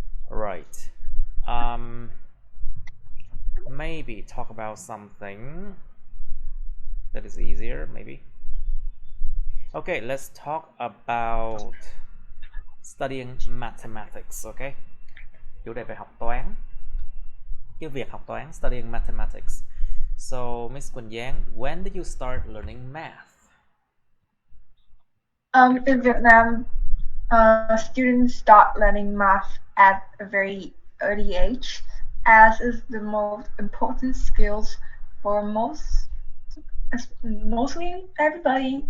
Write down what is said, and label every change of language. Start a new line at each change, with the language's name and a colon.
English: Right. Maybe talk about something that is easier. Maybe. Okay, let's talk about studying mathematics.
Vietnamese: Okay. Chủ đề về học toán. Cái việc học toán,
English: studying mathematics. So, Miss Quỳnh Giang, when did you start learning math? In Vietnam, students start learning math at a very early age, as is the most important skills for mostly everybody.